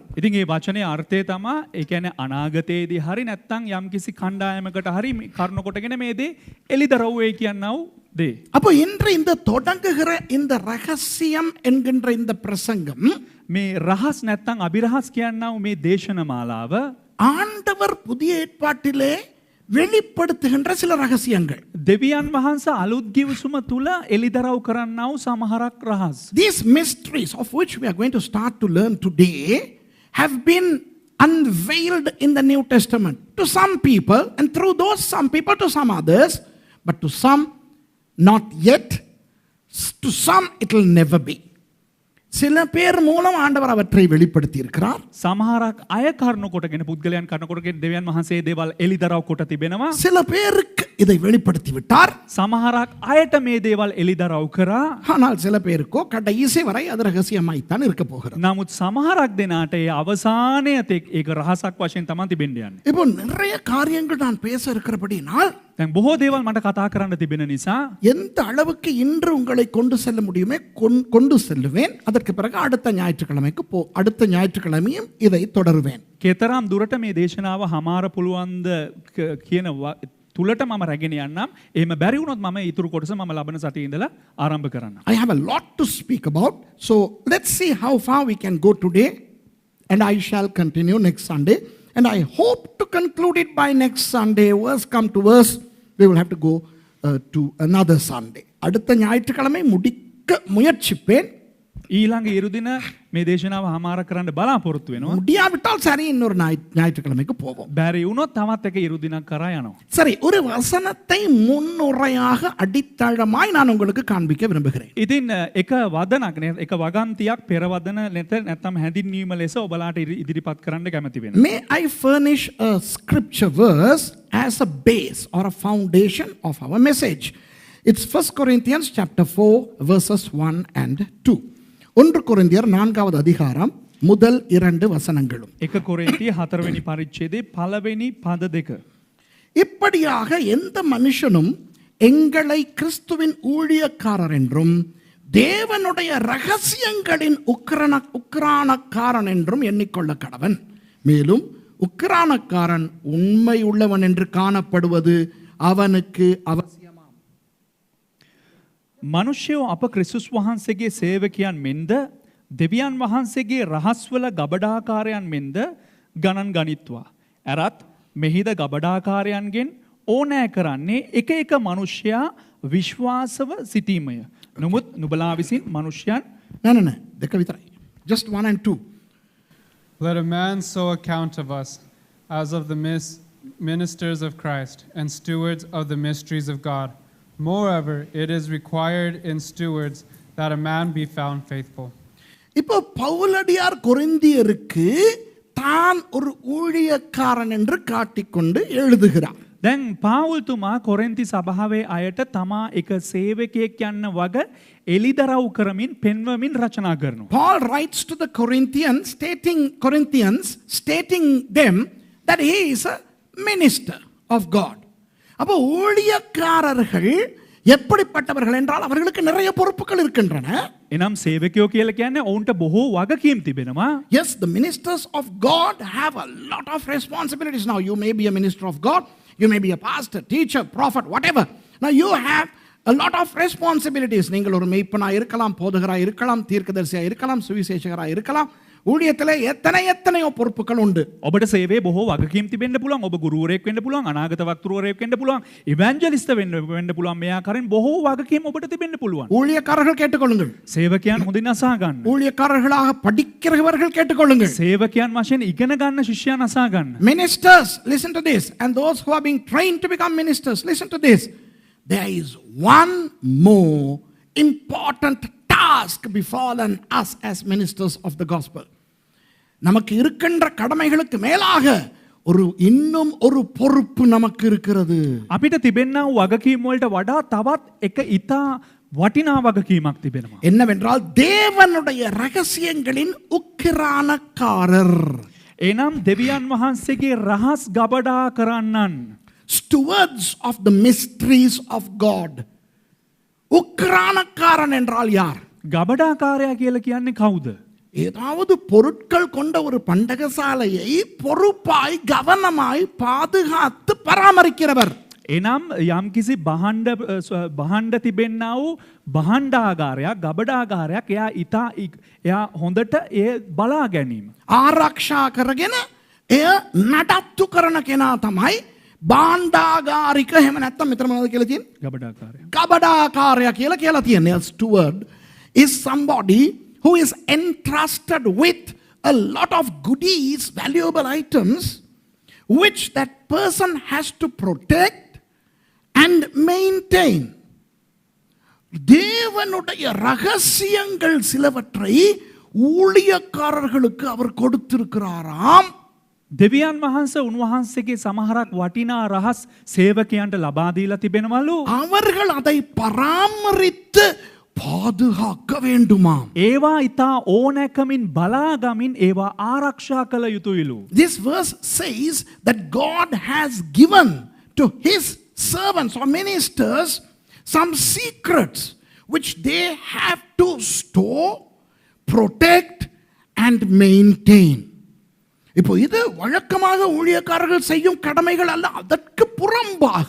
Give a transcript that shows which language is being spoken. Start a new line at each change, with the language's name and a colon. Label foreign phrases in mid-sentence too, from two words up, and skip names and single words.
Sinhala: ඉතින් මේ වචනේ අර්ථය තමයි ඒ කියන්නේ අනාගතයේදී හරි නැත්නම් යම්කිසි කණ්ඩායමකට හරි කරුණ කොටගෙන මේ දේ එලිදරව් වෙයි කියනවා දේ.
Tamil: அப்போ இன்று இந்த தொடங்குகிற இந்த ரகசியம் என்கின்ற இந்த பிரசங்கம்
Sinhala: මේ රහස් නැත්නම් අභිරහස් කියනවා මේ දේශන මාලාව
Tamil: ஆண்டவர் புதிய ஏற்பாட்டிலே வெளிப்படுத்துகின்ற சில ரகசியங்கள்.
Sinhala: දෙවියන් වහන්සේ අලුත් ගිවිසුම තුල එලිදරව් කරන්නා වූ සමහරක් රහස්.
English: These mysteries of which we are going to start to learn today have been unveiled in the New Testament to some people, and through those some people to some others, but to some not yet, to some it will never be.
Tamil: சில பேர் மூலம் ஆண்டவர் அவற்றை வெளிப்படுத்தி இருக்கிறார்.
Sinhala: සමහරක් අය කරුණ කොටගෙන පුද්ගලයන් කරුණ කොටගෙන දෙවියන් වහන්සේ දේවල් එලිදරව් කොට තිබෙනවා.
Tamil: சில பேருக்கு இதை வெளிப்படுத்தி விட்டார்.
Sinhala: සමහරක් අයට මේ දේවල් එලිදරව් කරා.
Tamil: ஆனால் சில பேருக்கோ கடைசி வரை அது ரகசியமாய்த்தான் இருக்க போகிறது.
Sinhala: නමුත් සමහරක් දෙනාට ඒ අවසානය තෙක් ඒක රහසක් වශයෙන් තමයි තිබෙන්න යන්නේ.
Tamil: இப்போ நிறைய காரியங்கள் நான் பேச இருக்கிறபடினால்
Sinhala: දැන් බොහෝ දේවල් මට කතා කරන්න තිබෙන නිසා
Tamil: எந்த அளவுக்கு இன்று உங்களை கொண்டு செல்ல முடியுமே கொண்டு செல்லுவேன். அதற்கு பிறகு அடுத்த ஞாயிற்றுக்கிழமையும் இதை தொடருவேன்.
Sinhala: කෙතරම් දුරට මේ දේශනාව හමාර පුළුවන්ද කියන තුලට මම රැගෙන යන්නම්. එහෙම බැරි වුණොත් මම ඊතුරු කොටස මම ලබන සතියේ ඉඳලා ආරම්භ කරන්නම්.
English: I have a lot to speak about. So let's see how far we can go today, and I shall continue next Sunday, and I hope to conclude it by next Sunday. Worse come to worse, we will have to go to another Sunday.
Tamil: அடுத்த ஞாயிற்றுக்கிழமை முடிக்க முயற்சிப்பேன்.
Sinhala: ඊළඟ ඉරුදින මේ දේශනාව හමාර කරන්න බලාපොරොත්තු වෙනවා.
Tamil: முடியாவிட்டால் சரி, இன்னொரு ஞாயிற்றுக்கிழமைக்கு போவோம்.
Sinhala: බැරි වුණොත් තවත් එක ඉරුදිනක් කරා යනවා.
Tamil: சரி, ஒரு வசனத்தை முன்னுரையாக அடித்தளமாய் நான் உங்களுக்கு காண்பிக்க விரும்புகிறேன்.
Sinhala: ඉතින් එක වදනක් නේ, එක වගන්තියක් පෙරවදන නැත්නම් හැඳින්වීම ලෙස ඔබලාට ඉදිරිපත් කරන්න කැමති වෙනවා.
English: May I furnish a scripture verse as a base or a foundation of our message? It's 1 Corinthians chapter 4 verses 1 and 2.
Tamil: 1 கொரிந்தியர் 4வது அதிகாரம் முதல் 2 வசனங்களும்.
Sinhala: 1 කොරින්තිය 4 වෙනි පරිච්ඡේදයේ පළවෙනි පද දෙක.
Tamil: இப்படியாக எந்த மனுஷனும் எங்களை கிறிஸ்துவின் ஊழியக்காரர் என்றும் தேவனுடைய ரகசியங்களின் உக்கிரானக்காரன் என்றும் எண்ணிக்கொள்ள கடவன். மேலும் உக்கிரானக்காரன் உண்மை உள்ளவன் என்று காணப்படுவது அவனுக்கு அவசியமாம்.
Sinhala: මනුෂ්‍යයෝ අප ක්‍රිස්තුස් වහන්සේගේ සේවකයන් මෙන්ද දෙවියන් වහන්සේගේ රහස්වල ගබඩාකාරයන් මෙන්ද ගණන් ගනිත්වා. ඇරත් මෙහිද ගබඩාකාරයන්ගෙන් ඕනෑ කරන්නේ එක එක මනුෂ්‍යයා විශ්වාසව සිටීමය. නමුත් නුබලා විසින් මනුෂ්‍යයන් නෑ දෙක විතරයි.
English: Just 1 and 2. Let a man so account of us as of the ministers of Christ and stewards of the mysteries of God. Moreover, it is required in stewards that a man be found faithful.
Tamil: இப்போ பவுலடியார் கொரிந்தியருக்கு தான் ஒரு ஊழியக்காரன் என்று காட்டிக்கொண்டு எழுதுகிறார்.
Sinhala: දැන් පාවුල්තුමා කොරෙන්ති සභාවේ අයට තමා එක සේවකයෙක් යන්න වග එලිදරව් කරමින් පෙන්වමින් රචනා කරනවා.
English: Paul writes to the Corinthians stating them that he is a minister of God.
Tamil: அப்போ ஊழியக்காரர்கள் எப்படிப்பட்டவர்கள் என்றால் அவர்களுக்கு நிறைய பொறுப்புகள் இருக்கின்றன.
Sinhala: එනම් සේවකයෝ කියලා කියන්නේ ඔවුන්ට බොහෝ වගකීම් තිබෙනවා.
English: Yes, the ministers of God have a lot of responsibilities. Now you may be a minister of God, you may be a pastor, teacher, prophet, whatever. Now you have a lot of responsibilities.
Tamil: நீங்கள் ஒரு மேய்ப்பனா இருக்கலாம், போதகராய் இருக்கலாம், தீர்க்கதரிசியா இருக்கலாம், சுவிசேஷகரா இருக்கலாம். ஊழியத்திலே எத்தனையோ பொறுப்புகள் உண்டு.
Sinhala: ඔබට සේවයේ බොහෝ වගකීම් තිබෙන්න පුළුවන්. ඔබ ගුරුවරයෙක් වෙන්න පුළුවන්, අනාගත වක්තෘවරයෙක් වෙන්න පුළුවන්, ඉවැන්ජලිස්ට් වෙන්න පුළුවන්. මේ ආකාරයෙන් බොහෝ වගකීම් ඔබට තිබෙන්න පුළුවන්.
Tamil: ஊழியக்காரர்கள் கேட்டுக்கொள்ளுங்கள்.
Sinhala: සේවකයන් හොඳින් අසා ගන්න.
Tamil: ஊழியக்காரர்களாக படிக்கிறவர்கள் கேட்டுக்கொள்ளுங்கள்.
Sinhala: සේවකයන් වශයෙන් ඉගෙන ගන්න ශිෂ්‍යයන් අසා ගන්න.
English: Ministers, listen to this. And those who are being trained to become ministers, listen to this. There is one more important task befallen us as ministers of the gospel.
Tamil: நமக்கு இருக்கின்ற கடமைகளுக்கு மேலாக இன்னும் ஒரு பொறுப்பு நமக்கு இருக்கிறது.
Sinhala: අපිට තිබෙනා වගකීම් වලට වඩා තවත් එක ඉතා වටිනා වගකීමක් තිබෙනවා.
Tamil: என்னவென்றால் தேவனுடைய ரகசியங்களின் உக்கிரானக்காரர்.
Sinhala: එනම් දෙවියන් වහන්සේගේ රහස් ගබඩා කරන්නන්.
English: Stewards of the mysteries of God.
Tamil: உக்கிரானக்காரன் என்றால் யார்?
Sinhala: ගබඩාකාරයා කියලා කියන්නේ කවුද?
Tamil: ஏதாவது பொருட்கள் கொண்ட ஒரு பண்டகசாலையை பொறுப்பாய் கவனமாய் பாதுகாத்து பராமரிக்கிறவர்.
Sinhala: එනම් යම්කිසි බහන්ඩ තිබෙන්නා වූ බහන්ඩාගාරයක් ගබඩාගාරයක් එයා හොඳට ඒ බලා ගැනීම. ආරක්ෂා කරගෙන එය නඩත්තු කරන කෙනා තමයි භාණ්ඩාගාරික. එහෙම නැත්නම් මෙතන මොනවද කියලා තියෙන්නේ? ගබඩාකාරයා. ගබඩාකාරයා කියලා තියෙන්නේ.
English: A steward is somebody who is entrusted with a lot of goodies, valuable items, which that person has to protect and maintain.
Tamil: தேவனுடைய ரகசியங்கள் சிலவற்றை ஊழியக்காரர்களுக்கு அவர் கொடுத்திருக்கிறாராம்.
Sinhala: දෙවියන් වහන්සේ උන්වහන්සේගේ සමහරක් වටිනා රහස් සේවකයන්ට ලබා දීලා තිබෙනවලු.
Tamil: அவர்கள் அதை பராமரித்து பாதுகாக்க வேண்டுமாம்.
Sinhala: ඒවා ඉතා ඕනෑකමින් බලාගමින් ඒවා ආරක්ෂා කළ යුතුයිලු.
English: This verse says that God has given to his servants or ministers some secrets which they have to store, protect and maintain.
Tamil: இப்போ இது வழக்கமாக ஊழியக்காரர்கள் செய்யும் கடமைகள் அல்ல, அதற்கு புறம்பாக.